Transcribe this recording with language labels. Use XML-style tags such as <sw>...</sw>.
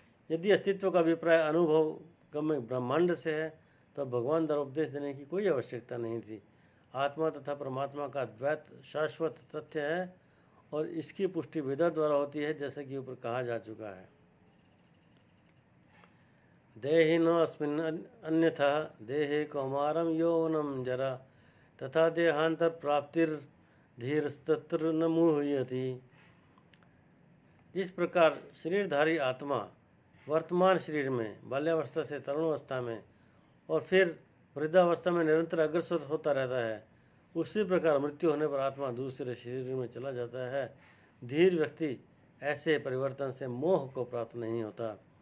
<hi>यदि अस्तित्व का अभिप्राय अनुभव गम्य ब्रह्मांड से है, तो भगवान द्वारा उपदेश देने की कोई आवश्यकता नहीं थी। आत्मा तथा परमात्मा का द्वैत शाश्वत तथ्य है और इसकी पुष्टि वेद द्वारा होती है, जैसे कि ऊपर कहा जा चुका है।</hi> <sa>देहिनोऽस्मिन् अन्यथा देहे कौमारं यौवनं जरा तथा देहांतर प्राप्तिर्धीरस्तत्र न मुह्यति।</sa> <hi>जिस प्रकार शरीरधारी आत्मा वर्तमान शरीर में बाल्यावस्था से तरुणावस्था में और फिर वृद्धावस्था में निरंतर अग्रसर होता रहता है, उसी प्रकार मृत्यु होने पर आत्मा दूसरे शरीर में चला जाता है। धीर व्यक्ति ऐसे परिवर्तन से मोह को प्राप्त नहीं होता।</hi>